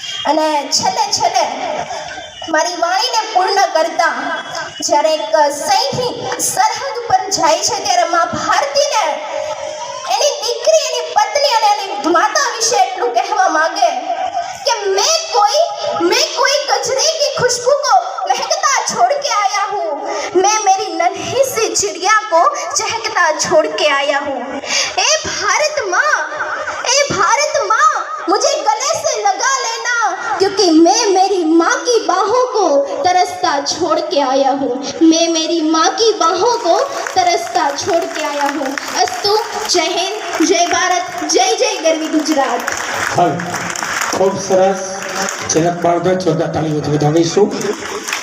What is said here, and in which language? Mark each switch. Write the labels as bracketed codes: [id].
[gu] અને છેલ્લે મારી વાણીને પૂર્ણ કરતા જ્યારે એક સૈનિક સરહદ ઉપર જાય છે ત્યારે માં ભારતીને એની દીકરી, એની પત્ની અને એની માતા વિશે એટલું કહેવા માંગે કે [hi] मैं कोई गजरे की खुशबू को महकता छोड़ के आया हूँ, मैं मेरी नन्ही सी चिड़िया को चहकता छोड़ के आया हूँ. ए भारत माँ मुझे गले से लगा लेना, क्योंकि मैं मेरी माँ की बाहों को तरसता छोड़ के आया हूँ. मैं मेरी माँ की बाहों को तरसता छोड़ के आया हूँ. अस्तु. जय हिंद, जय भारत, जय जय [gu] ગરવી ગુજરાત. ખૂબ સરસ. જનક બાળભાઈ જોરદાર તાળીઓથી વધાવીશું.